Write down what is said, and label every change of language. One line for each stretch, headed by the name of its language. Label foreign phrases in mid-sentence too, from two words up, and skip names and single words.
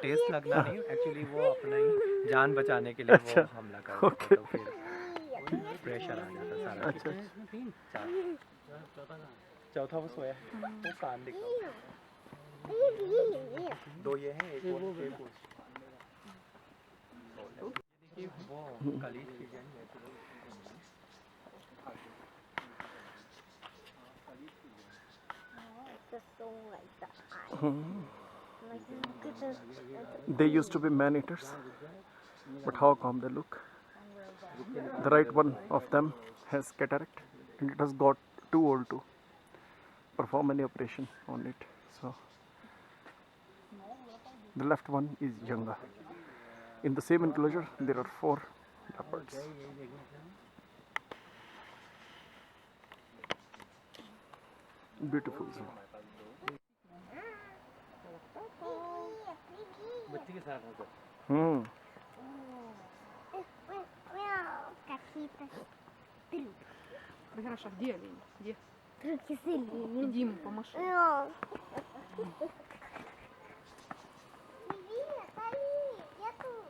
Hindi: टेस्ट लगना नहीं, एक्चुअली वो अपना ही जान बचाने के लिए वो हमला कर देते. तो फिर प्रेशर आ जाता सारा. अच्छा. चौथा वो सोया वो कान दिख रहा है. 2 ये हैं एक वो.
English: Just so like that. Like, They used to be man-eaters, but how calm they look. The right one of them has cataract, and it has got too old to perform any operation on it. So the left one is younger. In the same enclosure, there are 4 leopards. Beautiful zoo.
Hindi: बच्चे के साथ होता
Russian: какие-то Хорошо, где олень? Где? трюки с оленем. Иди ему помаши. Привет, олень, я тут.